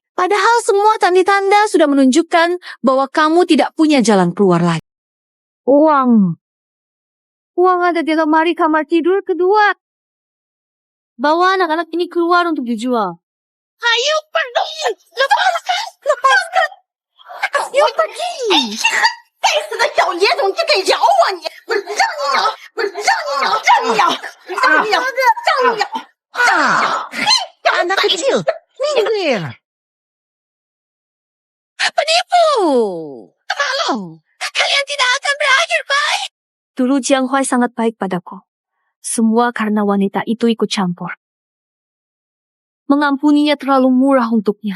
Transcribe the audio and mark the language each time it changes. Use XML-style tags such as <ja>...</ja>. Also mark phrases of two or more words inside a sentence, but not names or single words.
<id>Padahal semua tanda-tanda sudah menunjukkan bahwa kamu tidak punya jalan keluar lagi. Uang. Uang ada di lemari kamar tidur kedua. Bawa anak-anak ini keluar untuk dijual. Ayo pergi. Lepaskan. Lepaskan. Ayo pergi.</id> <zh>该死的小野种，就给咬我你！我让你咬，我让你咬，让你咬，让你咬，让你咬，让你咬！嘿，</zh> <id>Anak kecil, minggir. Penipu! Tolong! Kalian tidak akan berakhir baik. Dulu Jiang Huai sangat baik padaku. Semua karena wanita itu ikut campur. Mengampuninya terlalu murah untuknya.</id>